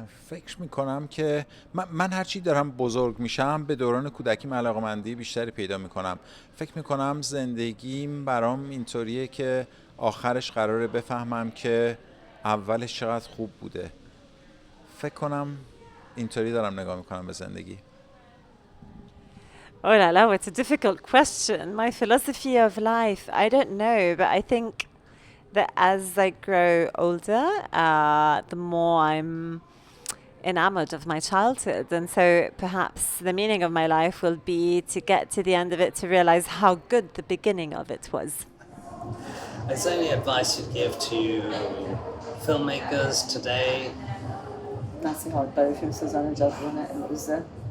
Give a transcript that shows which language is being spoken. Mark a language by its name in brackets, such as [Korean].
[Persian] فکر میکنم که من هرچی دارم بزرگ میشم به دوران کودکیم علاقه‌مندی بیشتری پیدا میکنم. فکر میکنم زندگیم برام اینطوریه که آخرش قراره بفهمم که اولش چقدر خوب بوده. فکر کنم اینطوری دارم نگاه میکنم به زندگی. [English] Oh la la, it's a difficult question. My philosophy of life, I don't know, but I think that as I grow older, the more I'm enamored of my childhood. And so perhaps the meaning of my life will be to get to the end of it to realize how good the beginning of it was. Is there any advice you'd give to filmmakers today? [Persian] نصیحت برای فیلمسازان جوان امروزه.